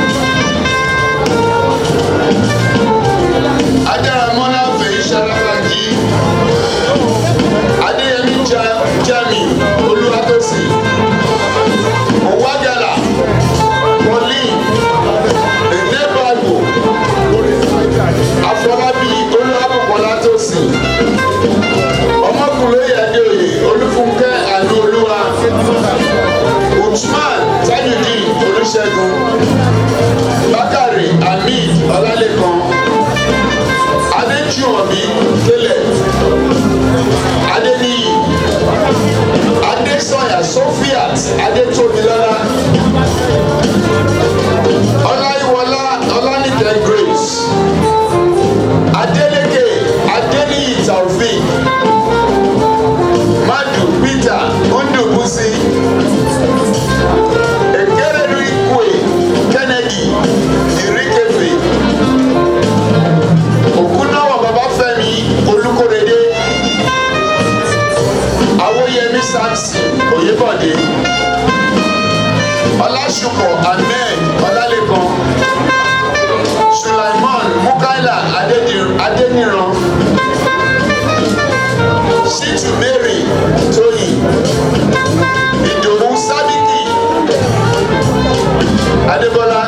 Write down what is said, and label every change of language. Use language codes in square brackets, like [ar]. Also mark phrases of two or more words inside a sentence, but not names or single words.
[yo] Adaramola Feisharaji. Adeyemi Jami Oluwatosi. Owadala Pauline Enebago Afolabi Oluwabukolatosi. Ọmọkùnrin Adeoye Olúfúnkẹ́ Ànúolúwa. Usman Tajudeen Olúṣẹ́gun. Bakari Hamid Ọlálékan. Adéjùmọ̀bí Caleb. Adéníyì. Adésọ̀yà Sophiat Adétómilọ́lá. Ọláyíwọlá Ọlánìkẹ́ Grace. Adélékè Adéníyì Taofik. Madu Peter Ndubusi. Ekeredu Ikwe Kennedy Irikefe. Okunawa Babafẹ́mi Olúkòrédé. Awoyemi Samson Oyèbọ̀dé. Ọlásùpọ̀ Ahmed Ọlálékan. Sulaiman Mukaila Adéníran. Shitu Mary Toyin. Ìdòwú Sábìkì Adébọ́lá.